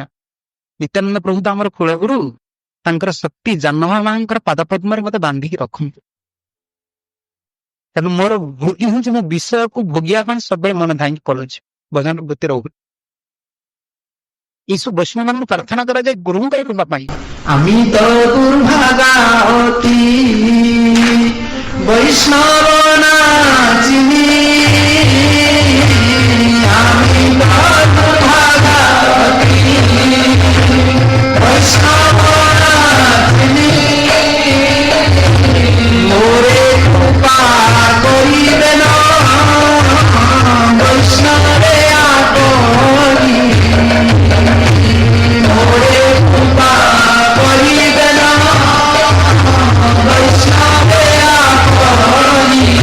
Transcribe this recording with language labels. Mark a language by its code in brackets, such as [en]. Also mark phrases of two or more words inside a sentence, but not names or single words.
[or] ନିତ୍ୟାନନ୍ଦ ପ୍ରଭୁ ତ ଆମର କୁଳଗୁରୁ, ତାଙ୍କର ଶକ୍ତି ଜାହ୍ନବା ମାଙ୍କର ପାଦ ପଦ୍ମରେ ମତେ ବାନ୍ଧିକି ରଖନ୍ତୁ। ତେଣୁ ମୋର ଭୋଗୀ ହଉଛି, ମୋ ବିଷୟକୁ ଭୋଗିବା ପାଇଁ ସବୁବେଳେ ମନ ଧାଇଁକି ପଳଉଛି, ଭଜନ ବୃତ୍ତି ରହୁଛି। ଏଇସବୁ ବୈଷ୍ଣବ ମାନଙ୍କୁ ପ୍ରାର୍ଥନା କରାଯାଏ ଗୁରୁଙ୍କ କୃପା ପାଇଁ। [bn] আমি তো দুর্ভাগাতি বৈষ্ণব না চিনি, আমি তো দুর্ভাগাতি বৈষ্ণব না চিনি, মোরে কৃপা করিবে না বৈষ্ণবে আপনি, মোরে কৃপা করিবে না বৈষ্ণবে আপনি,